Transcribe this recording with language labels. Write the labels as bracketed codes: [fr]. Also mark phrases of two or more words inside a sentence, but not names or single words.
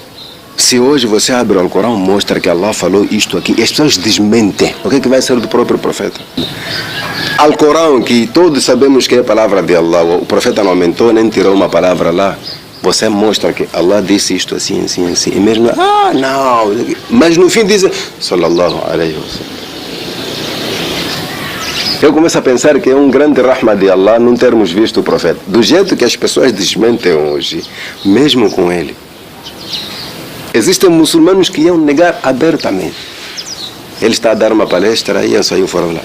[pt] Se hoje você abre o Alcorão, mostra que Allah falou isto aqui, e as pessoas desmentem. O que é que vai ser do próprio profeta? Alcorão, que todos sabemos que é a palavra de Allah, o profeta não aumentou nem tirou uma palavra lá. Você mostra que Allah disse isto assim, assim, assim. E mesmo, não. Mas no fim diz, [ar] صلى الله عليه وسلم. [pt] Eu começo a pensar que é um grande rahma de Allah não termos visto o profeta. Do jeito que as pessoas desmentem hoje, mesmo com ele. Existem muçulmanos que iam negar abertamente. Ele está a dar uma palestra e eu saiu fora lá.